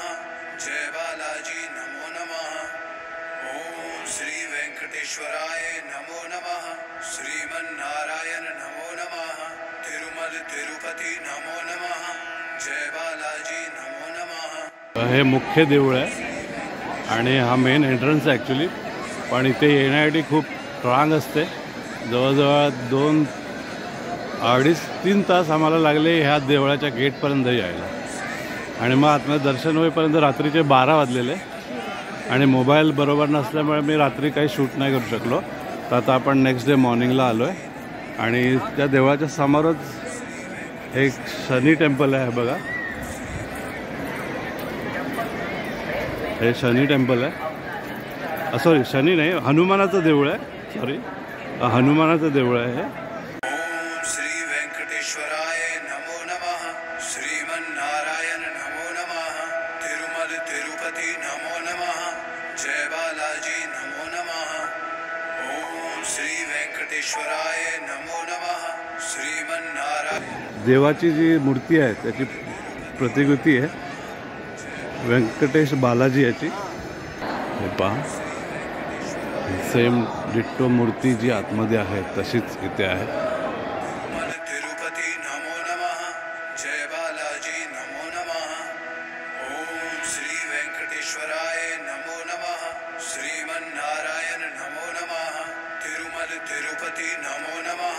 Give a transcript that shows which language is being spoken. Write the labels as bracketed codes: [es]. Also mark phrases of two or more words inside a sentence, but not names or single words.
[sa] जय बालाजी नमो नमः. ओम श्री वेंकटेश्वराय नमो नमः. श्रीमन्नारायण नमो नमः. तिरुमल तिरुपति नमो नमः. जय बालाजी नमो नमः. [mr] हे मुख्य देऊळ आहे आणि हा [en] main entrance [mr] आहे ॲक्च्युली. पण इथे येण्यासाठी खूप रांग असते. जवळजवळ 2-2.5-3 तास आम्हाला लागले ह्या देवळाच्या गेटपर्यंत यायला. आणि मग आतमध्ये दर्शन होईपर्यंत रात्रीचे 12 वाजलेले. आणि मोबाईल बरोबर नसल्यामुळे मी रात्री काही शूट नाही करू शकलो. तर आता आपण [en] next day [mr] मॉर्निंगला आलो आहे. आणि त्या देवळाच्या समोरच एक शनी टेम्पल आहे बघा. हे शनी टेम्पल आहे. सॉरी, शनी नाही, हनुमानाचं देऊळ आहे. सॉरी, हनुमानाचं देऊळ आहे हे. [sa] ओम श्री वेंकटेश्वराय नमो नमः. श्रीमन्नारायण नमो नमः. तिरुमल तिरुपति नमो नमः. जय बालाजी नमो नमः. ओम श्री वेंकटेश्वराय नमो नमः. श्रीमन्नारायण. [mr] देवाची जी मूर्ती आहे त्याची प्रतिकृती आहे व्यंकटेश बालाजी याची. हे पहा, [en] same ditto [mr] मूर्ती जी आतमध्ये आहे तशीच इथे आहे. [sa] तिरुपति नमो नमः. जय बालाजी नमो नमः. ओम श्री वेंकटेश्वराय नमो नमः. श्रीमन्नारायण नमो नमः. तिरुमल तिरुपति नमो नमः.